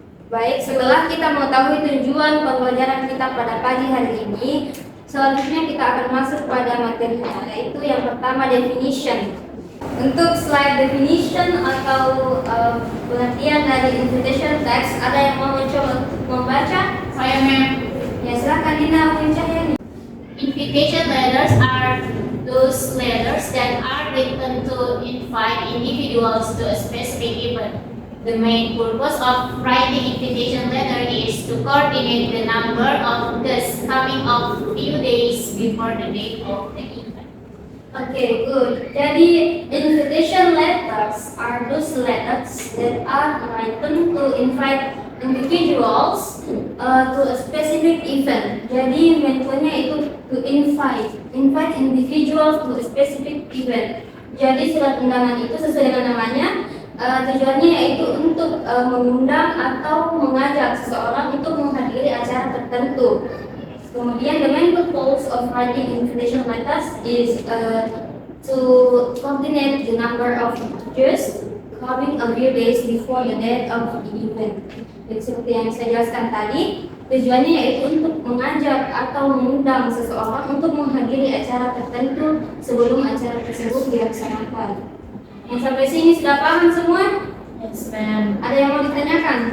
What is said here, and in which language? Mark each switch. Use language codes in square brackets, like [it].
[id] Baik, setelah kita mengetahui tujuan pembelajaran kita pada pagi hari ini, selanjutnya kita akan masuk pada materinya, yaitu yang pertama definition. Untuk slide definition atau pengertian dari invitation text, ada yang mau mencoba membaca? Saya, ma'am. Ya, silakan Dina Cahyani. [en] Invitation letters are those letters that are written to invite individuals to a specific event. The main purpose of writing invitation letter is to coordinate the number of guests coming a few days before the date of the event. Okay, good. Jadi invitation letters are those letters that are written to invite individuals to a specific event. [id] Jadi metodenya itu [en] to invite individuals to a specific event. [id] Jadi surat undangan itu sesuai dengan namanya, tujuannya yaitu untuk mengundang atau mengajak seseorang untuk menghadiri acara tertentu. [en] Kemudian the main purpose of writing invitation letters is to coordinate the number of guests coming a few days before the date of the event. [id] Jadi seperti yang saya jelaskan tadi, tujuannya yaitu untuk mengajak atau mengundang seseorang untuk menghadiri acara tertentu sebelum acara tersebut dilaksanakan. Yang sampai sini sudah paham semua? [en] Yes, ma'am. [id] Ada yang mau ditanyakan?